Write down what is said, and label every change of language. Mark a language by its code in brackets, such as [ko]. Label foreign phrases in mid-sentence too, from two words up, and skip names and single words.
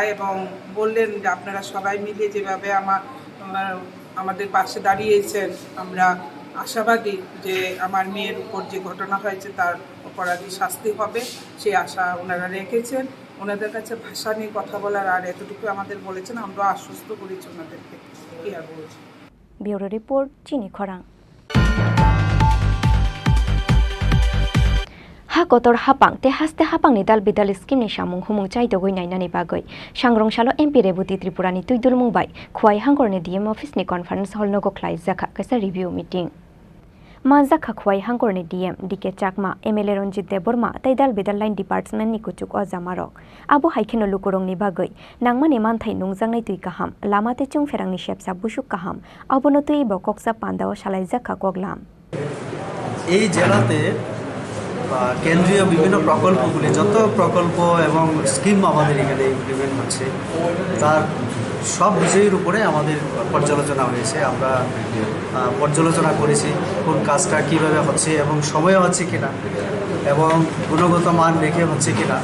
[bn] এবং বললেন যে আপনারা সবাই মিলে যেভাবে আমাদের পাশে দাঁড়িয়েছেন, আমরা আশাবাদী যে আমার মেয়ের উপর যে ঘটনা হয়েছে তার অপরাধী শাস্তি হবে, সেই আশা ওনারা রেখেছেন। ওনাদের কাছে ভাষা নিয়ে কথা বলার আর এতটুকু আমাদের বলেছেন, আমরা আশ্বস্ত করেছি ওনাদেরকে। কি আর বলছি। ব্যুরো রিপোর্ট, চিনি খরাং। [trp] Hakotor hapang te haste hapang ni dal bidal skim ni samung humung chai dogoi nainani bagoi sangrongshalo MP Rebuti Tripura ni tuidul mungbai khwai hangor ni [en] DM office [trp] ni [en] conference hall [trp] no go khlai jakha kaisa [en] review meeting [trp] Mazakha khwai hangor ni DM DK Chakma MLA Ronjit Deborma tai dal bidal [en] line department [trp] ni kuchuk o jamarok abo haikeno lukurong ni bagoi nangmani manthai nungjangnai tui kaham lamate chung ferang ni shepsa busuk kaham abono tui bokoksa pandao shalai jakha koglam [bn] এই জেলাতে কেন্দ্রীয় বিভিন্ন প্রকল্পগুলি, যত প্রকল্প এবং স্কিম আমাদের এখানে ইমপ্লিমেন্ট হচ্ছে, তার সব বিষয়ের উপরে আমাদের পর্যালোচনা হয়েছে। আমরা পর্যালোচনা করেছি কোন কাজটা কিভাবে হচ্ছে এবং সময়ে হচ্ছে কিনা এবং গুণগত মান রেখে হচ্ছে কিনা।